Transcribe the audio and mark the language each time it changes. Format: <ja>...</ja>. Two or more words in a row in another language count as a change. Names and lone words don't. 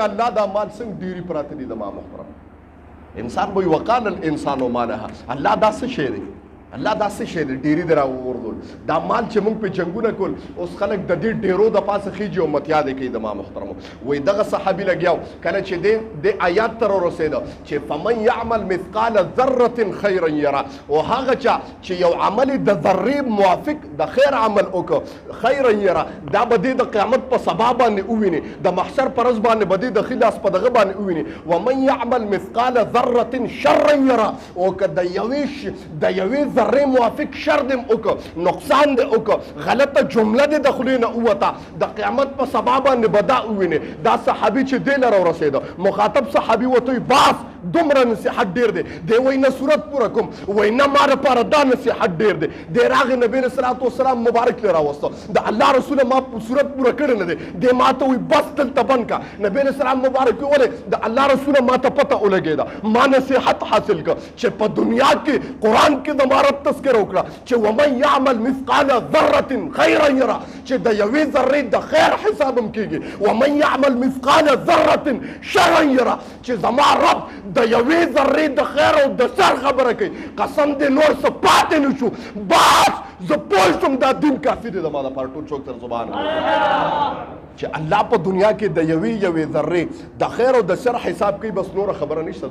<ps>الله دا مال څنګه ډېرې پراته دي زما محترم انسان به</ps> <ar>وقال الانسان ما لها</ar> <ps>الله دا څه شی دی الله دا څه شی دی ډېرې دې راوغورځول دا مال چې موږ پې جنګونه کول اوس خلک د دې ډېرو د پاسه خیجي او متیادې کوي زما محترمو. وایي دغه صحابي لګیاو کله چې دې آیات ته راورسېده چې</ps> <ar>فمن یعمل مثقال ذرة خیرا یره</ar> <ps>او هغه چا چې یو عمل د ذرې موافق د خیر عمل وکړه</ps> <ar>خیرا یره</ar> <ps>دا به دې د قیامت په سبا باندې وویني د محشر په ورځ باندې به دې د ښي لاس په دغه باندې وویني.</ps> <ar>ومن یعمل مثقال ذرة شرا یره</ar> <ps>او که د یوې ذرې موافق شر دې وکړه نقصان دې وکړه غلطه جمله دې د خولې نه ووته د قیامت په سبا باندې به دا ووینې. دا صحابي چې دې له راورسېده مخاطب صحابي ورته وایي باس دومره نصیحت ډېر دی دی وایي نه صورت پوره کوم وایي نه ما دپاره دا نصیحت ډېر دی دی راغی نبي</ps> <ar>علیه صلات وسلام</ar> <ps>مبارک له راوسته د الله رسوله ما صورت پوره کړی نه دی دی ما ته وایي بس دلته بند کا. نبي</ps> <ar>علیه السلام</ar> <ps>مبارک ولې د الله رسوله ما ته پته ولګېده ما نصیحت حاصل کړه چې په دنیا کې قرآن کې د رب تذکره وکړه چې</ps> <ar>ومن یعمل مثقال ذره خیرا یره</ar> <ps>چې د یوې ذرې د خیر حساب هم کېږي</ps> <ar>ومن یعمل مثقال ذره شرا یره</ar> <ps>چې زما رب د یوې ذرې د خیر او د شر خبره کوي قسم دې نور څه پاتې نه شو بس زه پوه شوم دا دین کافي دی زما لپاره ټول څوک سره</ps> <ar>سبحان الله</ar> <ps>چې الله په دنیا کې د یوې ذرې د خیر او د شر حساب کوي بس نوره خبره نشته.</ps>